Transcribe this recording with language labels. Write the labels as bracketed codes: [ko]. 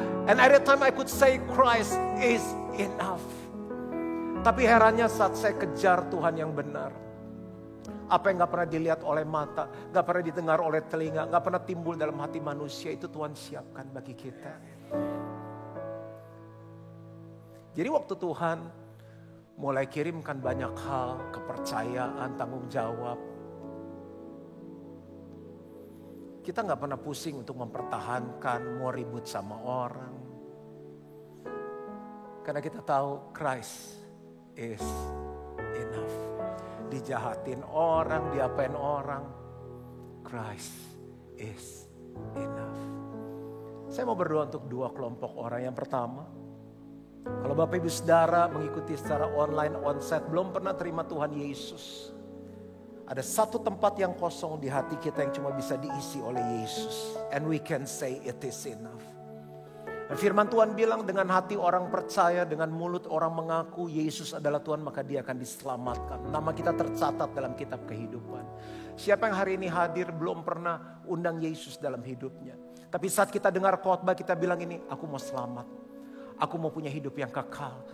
[en] And every time I could say Christ is enough. [id] Tapi herannya saat saya kejar Tuhan yang benar, apa yang gak pernah dilihat oleh mata, gak pernah didengar oleh telinga, gak pernah timbul dalam hati manusia, itu Tuhan siapkan bagi kita. Jadi waktu Tuhan mulai kirimkan banyak hal, kepercayaan, tanggung jawab, kita gak pernah pusing untuk mempertahankan, mau ribut sama orang. Karena kita tahu [en] Christ is enough. [id] Dijahatin orang, diapain orang, [en] Christ is enough. [id] Saya mau berdoa untuk dua kelompok orang. Yang pertama, kalau Bapak Ibu Saudara mengikuti secara online, onsite, belum pernah terima Tuhan Yesus. Ada satu tempat yang kosong di hati kita yang cuma bisa diisi oleh Yesus. [en] And we can say it is enough. [id] Dan firman Tuhan bilang dengan hati orang percaya, dengan mulut orang mengaku Yesus adalah Tuhan, maka dia akan diselamatkan. Nama kita tercatat dalam kitab kehidupan. Siapa yang hari ini hadir belum pernah undang Yesus dalam hidupnya. Tapi saat kita dengar khotbah kita bilang ini, aku mau selamat. Aku mau punya hidup yang kekal.